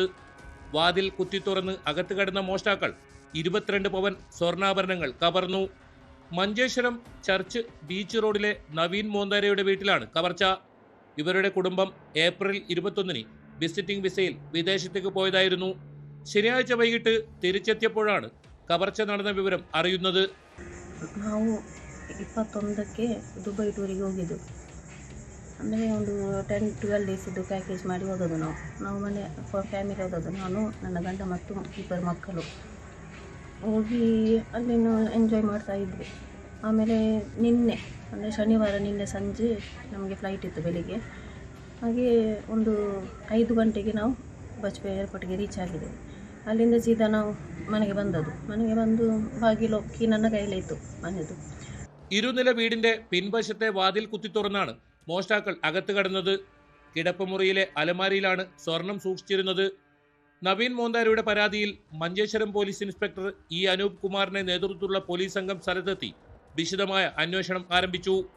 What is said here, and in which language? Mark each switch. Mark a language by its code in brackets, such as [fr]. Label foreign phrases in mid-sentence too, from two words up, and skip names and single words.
[ml] വാതിൽ കുത്തിത്തുറന്ന് അകത്ത് കടന്ന മോഷ്ടാക്കൾ 22 പവൻ സ്വർണ്ണാഭരണങ്ങൾ കവർന്നു. മഞ്ചേശ്വരം ചർച്ച് ബീച്ച് റോഡിലെ നവീൻ മോന്താരയുടെ വീട്ടിലാണ് കവർച്ച. ഇവരുടെ കുടുംബം ഏപ്രിൽ 21-ന് [en] visiting visa [ml] വിദേശത്തേക്ക് പോയതായിരുന്നു. ശനിയാഴ്ച വൈകിട്ട് തിരിച്ചെത്തിയപ്പോഴാണ് കവർച്ച നടന്ന വിവരം അറിയുന്നത്. [kn] 21ಕ್ಕೆ ದುಬೈ ಟೂರಿಗೆ ಹೋಗಿದ್ದು. ಅಂದರೆ ಒಂದು 10-12 ಡೇಸಿದ್ದು ಪ್ಯಾಕೇಜ್ ಮಾಡಿ ಹೋದದ್ದು. ನಾವು ಮನೆ ಫ್ಯಾಮಿಲಿ ಹೋದದ್ದು, ನಾನು ನನ್ನ ಗಂಡ ಮತ್ತು 2 ಮಕ್ಕಳು ಹೋಗಿ ಅಲ್ಲಿನ ಎಂಜಾಯ್ ಮಾಡ್ತಾ ಇದ್ವಿ. ಆಮೇಲೆ ನಿನ್ನೆ ಅಂದರೆ ಶನಿವಾರ ನಿನ್ನೆ ಸಂಜೆ ನಮಗೆ ಫ್ಲೈಟ್ ಇತ್ತು ಬೆಳಿಗ್ಗೆ. ಹಾಗೆ ಒಂದು 5 ಗಂಟೆಗೆ ನಾವು ಬಜ್ಪೆ ಏರ್ಪೋರ್ಟ್ಗೆ ರೀಚ್ ಆಗಿದ್ದೆವು. ಅಲ್ಲಿಂದ ಸೀದಾ ನಾವು ಮನೆಗೆ ಬಂದದ್ದು. ಮನೆಗೆ ಬಂದು ಬಾಗಿಲು ಕೀ ನನ್ನ ಕೈಲೇ ಇತ್ತು ಮನೆಯದು. [ml] ഇരുനില വീടിന്റെ പിൻവശത്തെ വാതിൽ കുത്തിത്തുറന്നാണ് മോഷ്ടാക്കൾ അകത്ത് കടന്നത്. കിടപ്പുമുറിയിലെ അലമാരിയിലാണ് സ്വർണം സൂക്ഷിച്ചിരുന്നത്. നവീൻ മോന്താരയുടെ പരാതിയിൽ മഞ്ചേശ്വരം [en] police inspector [ml] ഇ അനൂപ് കുമാറിന്റെ നേതൃത്വത്തിലുള്ള പോലീസ് സംഘം സ്ഥലത്തെത്തി വിശദമായ അന്വേഷണം ആരംഭിച്ചു.